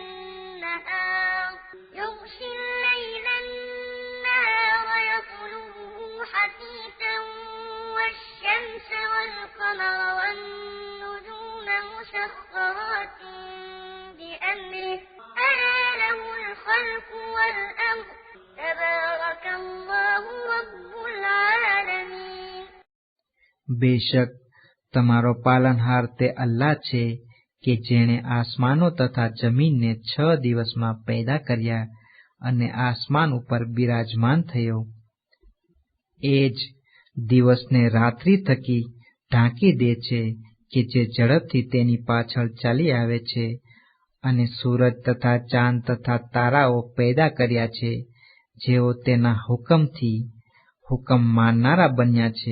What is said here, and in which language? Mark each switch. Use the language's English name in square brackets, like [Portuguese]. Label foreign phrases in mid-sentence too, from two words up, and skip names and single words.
[Arabic] النهار يطلبه حثيثا والشمس والقمر والنجوم مسخرات بأمره ألا له الخلق والأمر تبارك الله رب العالمين. [Gujarati] બેશક તમારો પાલનહાર તે અલ્લાહ છે કે જેણે આસમાનો તથા જમીનને 6 દિવસમાં પેદા કર્યા અને આસમાન ઉપર બિરાજમાન થયો. એ જ દિવસને રાત્રિ થકી ઢાંકી દે છે કે જે ઝડપથી તેની પાછળ ચાલી આવે છે, અને સૂરજ તથા ચાંદ તથા તારાઓ પેદા કર્યા છે, જેઓ તેના હુકમથી હુકમ માનનારા બન્યા છે.